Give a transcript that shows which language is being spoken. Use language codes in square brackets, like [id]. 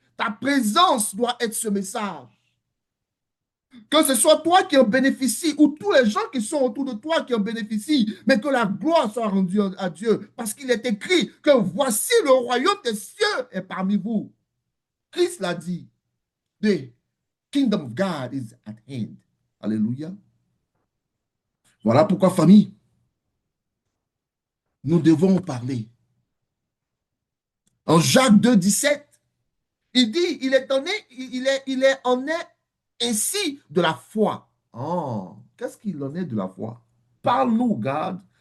[fr] Ta présence doit être ce message. Que ce soit toi qui en bénéficie ou tous les gens qui sont autour de toi qui en bénéficient, mais que la gloire soit rendue à Dieu. Parce qu'il est écrit que voici le royaume des cieux est parmi vous. Christ l'a dit. [en] The kingdom of God is at hand. Alléluia. [fr] Voilà pourquoi, famille, nous devons parler. En Jacques 2, 17, il dit, il est en est ainsi de la foi. Oh, qu'est-ce qu'il en est de la foi? Parle-nous, God.